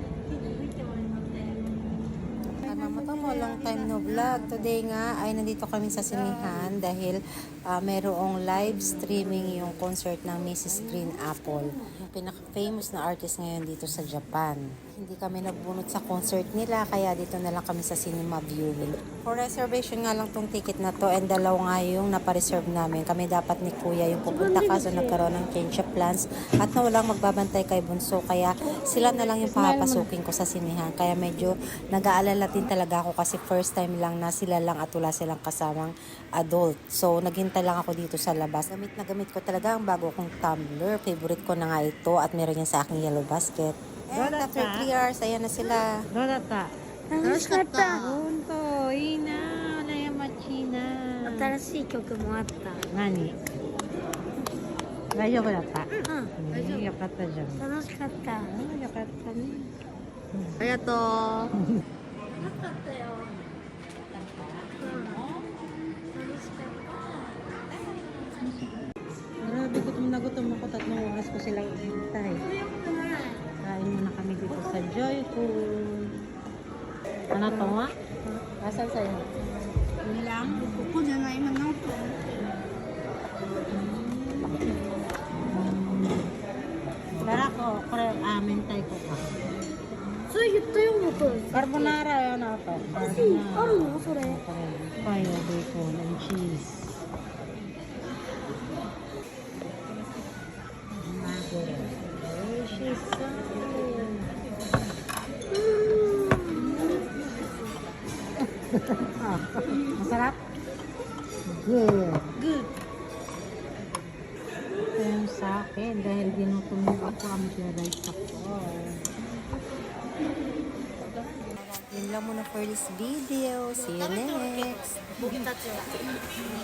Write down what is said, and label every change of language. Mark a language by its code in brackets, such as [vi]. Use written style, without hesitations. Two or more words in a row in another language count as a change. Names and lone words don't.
[en] Mo long time no vlog. [tl] Today nga ay nandito kami sa sinihan dahil mayroong live streaming yung concert ng Mrs. Green Apple. Yung pinaka-famous na artist ngayon dito sa Japan. Hindi kami nagbunot sa concert nila kaya dito na lang kami sa cinema viewing. [en] For reservation [tl] nga lang tong ticket na to and dalaw nga yung napareserve namin. Kami dapat ni Kuya yung pupunta kaso nagkaroon ng [en] change of plans [tl] at na walang magbabantay kay Bunso kaya sila na lang yung papasukin ko sa sinihan. Kaya medyo nag-aalala din talaga ako kasi [en] first time [tl] lang na sila lang at wala silang kasamang adult. So, naghintay lang ako dito sa labas. Gamit na gamit ko talaga ang bago kong tumbler. Favorite ko na nga ito at meron yan sa aking [en] yellow basket. And after 3 hours, [tl] ayan na sila. [ja] どうだった？楽しかった本当いいなぁ、悩まちいなぁ。新しい曲もあった何？大丈夫だった？うん大丈よかったじゃん。夫楽しかったよかったね。ありがとう。楽しかったよ楽しかっ [tl] Grabe, gutom na gutom ako. 3 oras ko silang hintay. Kain muna kami dito sa Joyful. Ano to nga? Asan sa'yo? Yun lang? [ja] たここじゃない今何分 Dara ko, mentay ko ka. それ言ったよ僕 [tl] Carbonara, ano to? [ja] あるのそれ [en] Payo, bacon, and cheese. Delicious. [tl] Masarap? [en] Good. Good [tl] Ito yung sa akin dahil ginutom ako ang rice ako. Yun lang muna [en] for this video. See you next.